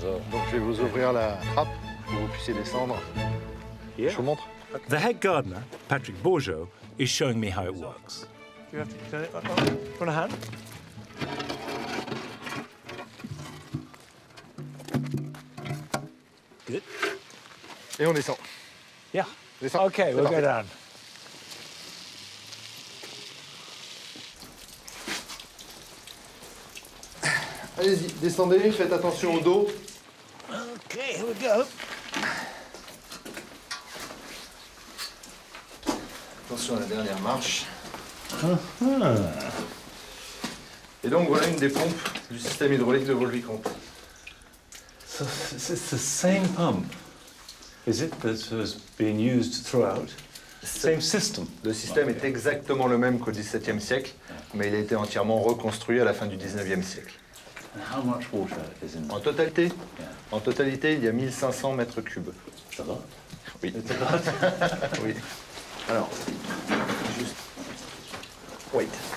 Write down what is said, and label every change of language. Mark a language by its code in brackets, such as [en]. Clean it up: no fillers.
[fr] Donc je vais vous ouvrir la trappe pour que vous puissiez descendre. Je vous montre. [en] The head gardener, Patrick Bourgeot, is showing me how it works. Do you have to turn it on a hand? Good. [fr] Et on descend. [en] Yeah. [fr] Descend. [en] Okay, we'll go down. [fr] Allez-y, descendez, faites attention au dos. [en] Okay, here we go. [fr] Attention à la dernière marche. Et donc voilà une des pompes du système hydraulique de vos vicomtes. [en] So it's the same pump, is it, that was being used throughout? Same system. [fr] Le système est exactement le même qu'au XVIIe siècle, mais il a été entièrement reconstruit à la fin du XIXe siècle. [en] And how much water is in [fr] En totalité, il y a 1500 mètres cubes. Ça va? Oui. Oui. Alors, juste... Wait.